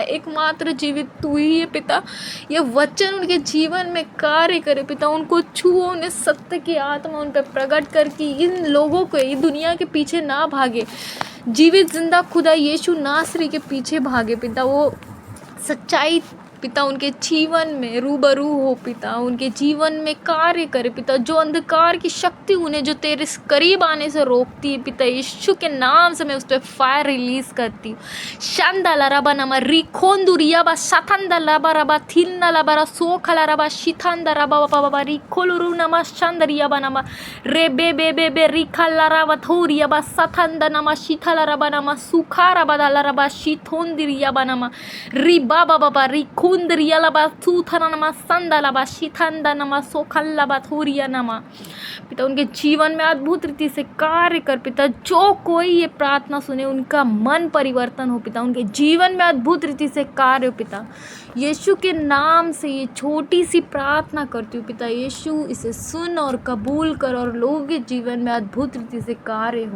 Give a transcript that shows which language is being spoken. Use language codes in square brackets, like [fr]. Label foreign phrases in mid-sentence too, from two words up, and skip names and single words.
[hi] एकमात्र जीवित तू ही है पिता। ये वचन उनके जीवन में कार्य करे पिता, उनको छुओ, उन्हें सत्य की आत्मा उन पर प्रकट कर कि इन लोगों को ये दुनिया के पीछे ना भागे, जीवित जिंदा खुदा यीशु नासरी के पीछे भागे पिता। वो सच्चाई पिता उनके जीवन में रूबरू हो पिता, उनके जीवन में कार्य करे पिता। जो अंधकार की शक्ति उन्हें जो तेरे करीब आने से रोकती है पिता, यीशु के नाम से मैं उस पर [en] fire release [hi] करती हूँ। शांदाला रबा नमा रिखोंदुरिया बा साथंदा लबा रबा थिलना लबा रा सोखला रबा शिथंदा रबा बाबा बाबा रिखोलुरु नमा शांदरिया बा नमा रे बे बे बे बे रिखला रबा थोरिया बा साथंदा नमा शिथला रबा नमा सुखा रबा दाला रबा शिथोंदिरिया बा नमा रि बाबा बाबा रिखो कुंदरिया लबा थूथना नमा संदा लबा शिथंदा नमा सोखल लबा थोरिया नमा पिता। उनके जीवन में अद्भुत रीति से कार्य कर पिता। जो कोई ये प्रार्थना सुने उनका मन परिवर्तन हो पिता, उनके जीवन में अद्भुत रीति से कार्य हो पिता। यीशु के नाम से ये छोटी सी प्रार्थना करती हूँ पिता। यीशु इसे सुन और कबूल कर और लोगों के जीवन में अद्भुत रीति से कार्य हो।